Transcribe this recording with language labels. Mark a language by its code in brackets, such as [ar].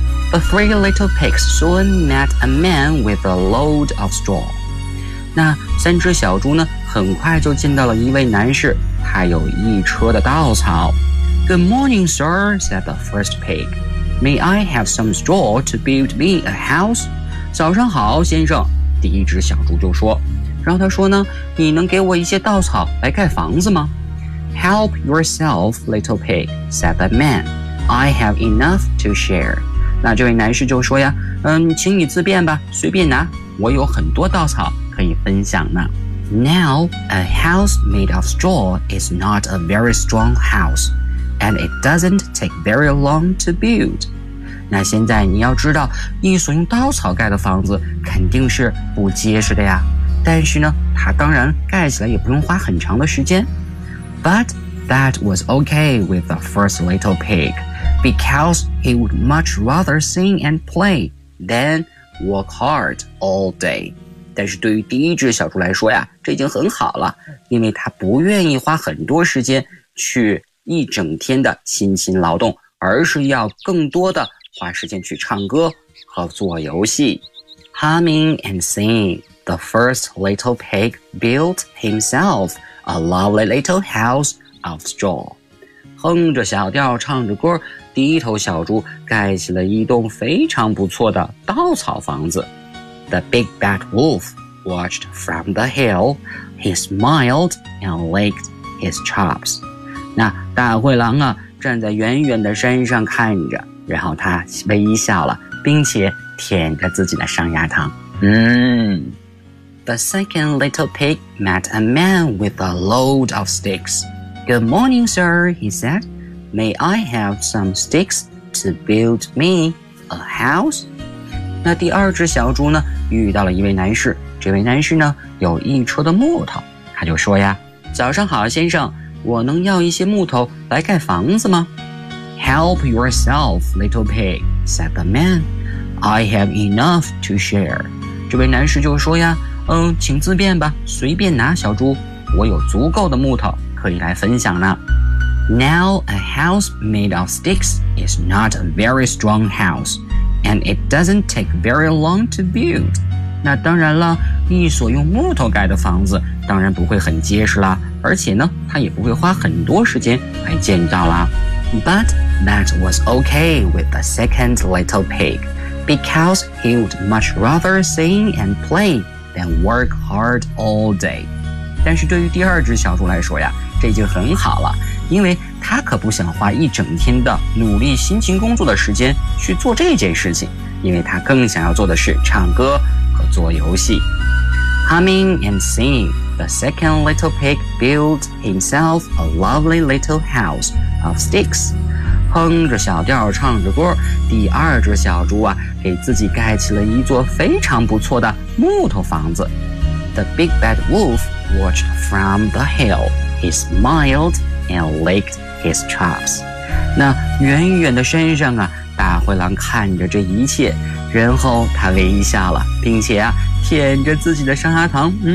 [en] The three little pigs soon met a man with a load of straw. [zh] 那三只小猪呢，很快就见到了一位男士，他有一车的稻草。 [en] Good morning, sir, said the first pig. May I have some straw to build me a house? [zh] 早上好，先生，第一只小猪就说。然后他说呢，你能给我一些稻草来盖房子吗？ [en] Help yourself, little pig, said the man. I have enough to share. [zh] 那这位男士就说呀，请你自便吧，随便拿，我有很多稻草可以分享呢。 [en] Now, a house made of straw is not a very strong house, and it doesn't take very long to build. [zh] 那现在你要知道，一所用稻草盖的房子肯定是不结实的呀，但是呢，它当然盖起来也不用花很长的时间。 [en] But that was okay with the first little pig, because he would much rather sing and play than work hard all day. [zh] 但是对于第一只小猪来说呀，这已经很好了，因为他不愿意花很多时间去一整天的辛勤劳动，而是要更多的花时间去唱歌和做游戏。 [en] Humming and singing, the first little pig built himselfA lovely little house of straw. [zh] 哼着小调唱着歌，第一头小猪盖起了一栋非常不错的稻草房子。 [en] The big bad wolf watched from the hill. He smiled and licked his chops. [zh] 那大灰狼啊，站在远远的山上看着，然后他微笑了，并且舔着自己的上牙膛。 [en] The second little pig met a man with a load of sticks. Good morning, sir, he said. May I have some sticks to build me a house? [zh] 那第二只小猪呢，遇到了一位男士，这位男士呢，有一车的木头。他就说呀，早上好，先生，我能要一些木头来盖房子吗？ [en] Help yourself, little pig, said the man. I have enough to share. [zh] 这位男士就说呀，请自便吧，随便拿，小猪，我有足够的木头可以来分享呢。 [en] Now a house made of sticks is not a very strong house, and it doesn't take very long to build. [zh] 那当然了，一所用木头盖的房子当然不会很结实啦，而且呢，它也不会花很多时间来建造啦。 [en] But that was okay with the second little pig, because he would much rather sing and play. Then work hard all day. [zh] 但是对于第二只小猪来说呀，这就很好了，因为他可不想花一整天的努力辛勤工作的时间去做这件事情，因为他更想要做的是唱歌和做游戏。 [en] Humming and singing, the second little pig built himself a lovely little house of sticks. [zh] 哼着小调唱着歌，第二只小猪啊，给自己盖起了一座非常不错的木头房子。 [en] The big bad wolf watched from the hill. He smiled and licked his chops. [zh] 那远远的山上啊，大灰狼看着这一切，然后他微笑了，并且啊，舔着自己的上牙膛。